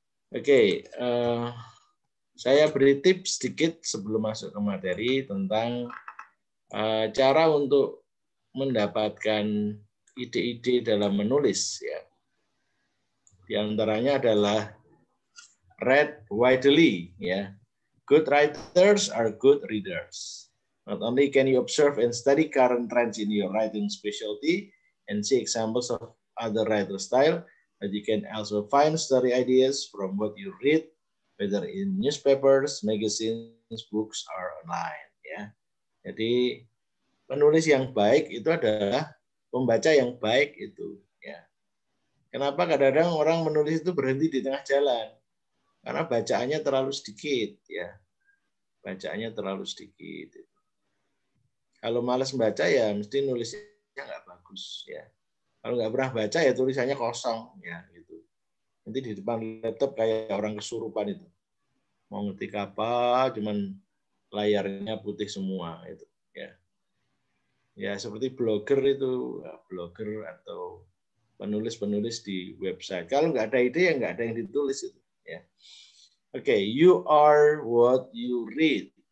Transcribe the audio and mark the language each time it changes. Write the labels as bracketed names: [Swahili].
[Indonesian] Oke, saya beri tips sedikit sebelum masuk ke materi tentang cara untuk mendapatkan ide-ide dalam menulis. Ya. Di antaranya adalah [English] read widely. [Indonesian] Ya. [English] Good writers are good readers. Not only can you observe and study current trends in your writing specialty and see examples of other writer style, but you can also find story ideas from what you read, whether in newspapers, magazines, books, or online. [Indonesian] Ya, jadi penulis yang baik itu adalah pembaca yang baik itu. Ya, kenapa kadang-kadang orang menulis itu berhenti di tengah jalan? Karena bacaannya terlalu sedikit. Ya, bacaannya terlalu sedikit. Kalau malas membaca ya mesti nulisnya nggak bagus ya. Kalau nggak pernah baca ya tulisannya kosong ya gitu. Nanti di depan laptop kayak orang kesurupan itu. Mau ngetik apa, cuman layarnya putih semua itu ya. Ya seperti blogger itu, blogger atau penulis-penulis di website. Kalau nggak ada ide ya nggak ada yang ditulis itu ya. [English] Oke, you are what you read.